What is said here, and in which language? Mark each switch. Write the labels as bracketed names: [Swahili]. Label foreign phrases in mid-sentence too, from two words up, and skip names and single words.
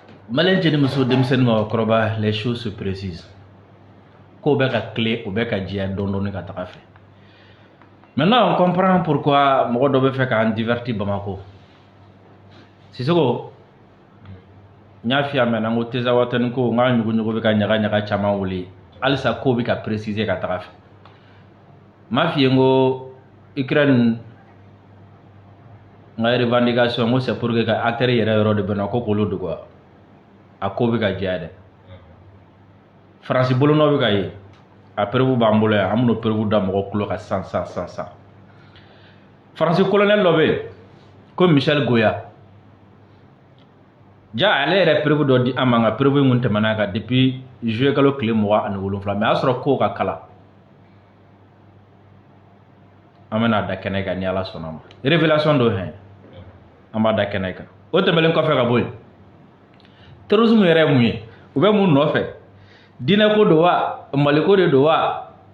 [Bambara] Malin jeni muso denmisɛnnin ma kɔrɔba [French] les choses se précisent. [Bambara] Ko bɛ ka clé ou bɛ ka diya dɔɔni ka taga fɛ. [French] Maintenant on comprend pourquoi [Bambara] mɔgɔ dɔ bɛ fɛ k'an divertir Bamako. Sisoko n y'a f'i ye a mɛn n ko Teza Watani ko n ka ɲugu bɛ ka ɲaga caman wuli halisa ko bɛ ka préciser ka taga fɛ. N m'a f'i ye n ko Ukraine n ka revendication n ko [French] c'est pour que [Bambara] ka acteurs yɛrɛ yɔrɔ de bɛ na ko k'olu dogo a ko bɛ ka diya dɛ. Faransi bolonɔ bɛ ka ye a preuve b'an bolo yan an bɛn'o preuve da mɔgɔ kulo kan sisan. Faransi colonel dɔ bɛ yen ko Michel Goya ja ale yɛrɛ preuve dɔ di an ma nka preuve mun tɛmɛna kan [French] depuis juillet [Bambara] kalo tile 27 mais a y'a sɔrɔ ko ka kala an bɛna da kɛnɛ kan ni Ala sɔnna ma révélation dɔ hɛn an b'a da kɛnɛ kan o tɛmɛlen kɔfɛ ka bɔ yen terrorisme yɛrɛ ye mun ye u bɛ mun nɔfɛ diinɛ ko don wa maliko de don wa